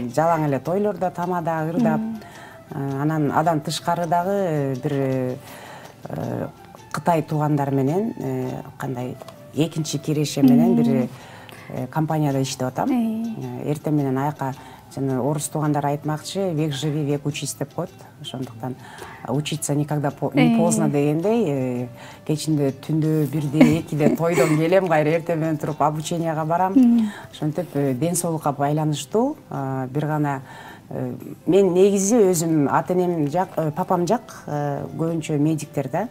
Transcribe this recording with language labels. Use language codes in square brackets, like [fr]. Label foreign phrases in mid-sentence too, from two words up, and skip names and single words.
[ky] Ооба, жалаң эле тойлордо, тамада, ырдап. Анан адан тышкары дагы бир Кытай туугандар менен кандай экинчи киреше менен бир компанияда иштеп атам. Эртең менен аяка жана орус туугандар айтмакчы, [ru] век живи, век учись [ky] деп коет. Ошондуктан [ru] учиться никогда не поздно [ky] дегендей, кечинде түндө 1-де, 2-де тойдон келем, кайра эртең менен туруп обученияга барам. Ошентип ден соолукка байланыштуу бир гана мен негизи өзүм ата-энем жак, папам жак көбүнчө медиктер да.